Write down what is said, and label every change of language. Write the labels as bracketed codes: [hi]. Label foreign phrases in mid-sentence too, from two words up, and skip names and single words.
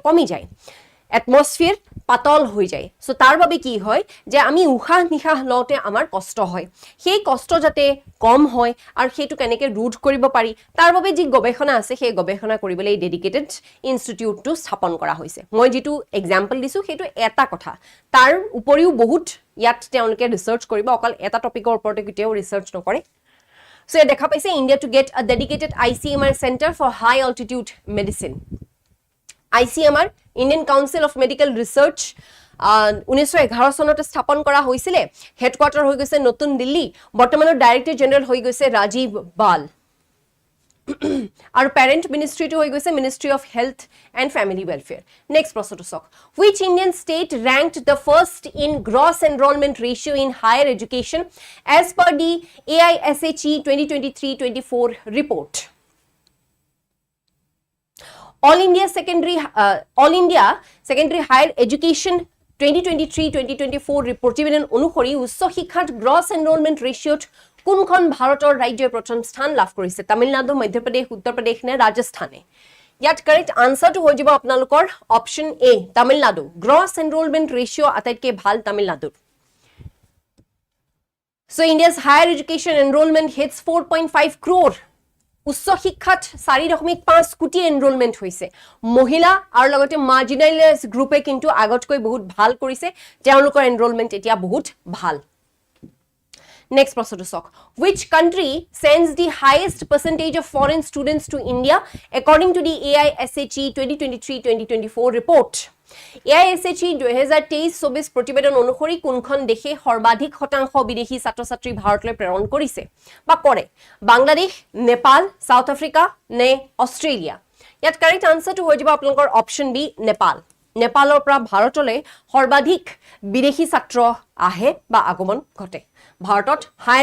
[as] কমি যায় এটমস্ফিয়াৰ পাতল হৈ যায় সো তাৰ বাবে কি হয় যে আমি উশাহ নিশাহ লওঁতে আমাৰ কষ্ট হয় সেই কষ্ট যাতে কম হয় আৰু সেইটো কেনেকৈ ৰোধ কৰিব পাৰি তাৰ বাবে যি গৱেষণা আছে সেই গৱেষণা কৰিবলৈ [en] dedicated institute [as] স্থাপন কৰা হৈছে মই যেটো এক্সাম্পল দিছো সেইটো এটা কথা তাৰ উপৰিও বহুত ইয়াত তেওঁলোকে ৰিসাৰ্চ কৰিব অকল এটা টপিকৰ ওপৰতে কেতিয়াও ৰিসাৰ্চ নকৰে So, দেখা পাইছে [en] India to get a dedicated ICMR center for high altitude medicine. [as] ICMR, Indian Council of Medical Research, 1911 চনতে স্থাপন কৰা হৈছিলে হেডকোয়াৰ্টাৰ হৈ গৈছে নতুন দিল্লী বৰ্তমানৰ [en] director general [as] হৈ গৈছে ৰাজীৱ বাল আৰু [en] parent ministry [as] হৈ গৈছে মিনিষ্ট্ৰি অফ হেল্থ এণ্ড ফ্যামিলি ওয়েলফেয়াৰ নেক্সট প্ৰশ্নটো চাওক [en] which Indian state ranked the first in gross enrollment ratio in higher education as per the AISHE 2023-24 report [as] All India Secondary Higher Education 2023-2024 প্ৰতিবেদন অনুসৰি উচ্চ শিক্ষাত [en] gross enrollment ratio [as] কোনখন ভাৰতৰ ৰাজ্যই প্ৰথম স্থান লাভ কৰিছে তামিলনাডু মধ্যপ্ৰদেশ উত্তৰ প্ৰদেশ নে ৰাজস্থানে ইয়াত [en] correct answer [as] হৈ যাব আপোনালোকৰ অপচন এ তামিলনাডু [en] gross enrollment ratio' [as] আটাইতকৈ ভাল তামিলনাডুৰ [en] So India's higher education enrollment hits 4.5 crore [as] উচ্চ শিক্ষাত 4.5 কোটি এনৰোলমেন্ট হৈছে মহিলা আৰু লগতে [en] marginalized group [as] কিন্তু আগতকৈ বহুত ভাল কৰিছে তেওঁলোকৰ এনৰোলমেন্ট এতিয়া বহুত ভাল Next প্ৰশ্নটো চাওক [en] which country sends the highest percentage of foreign students to India according to the AISHE 2023-2024 report [as] AISHE 2023-24 প্ৰতিবেদন অনুসৰি কোনখন দেশে সৰ্বাধিক শতাংশ বিদেশী ছাত্ৰ-ছাত্ৰী ভাৰতলৈ প্ৰেৰণ কৰিছে বা কৰে বাংলাদেশ নেপাল সাউথ আফ্ৰিকা নে অষ্ট্ৰেলিয়া ইয়াত [en] correct answer [as] হৈ যাব আপোনালোকৰ অপচন বি নেপাল নেপালৰ পৰা ভাৰতলৈ সৰ্বাধিক বিদেশী ছাত্ৰ আহে বা আগমন ঘটে ভাৰতত হায়াৰ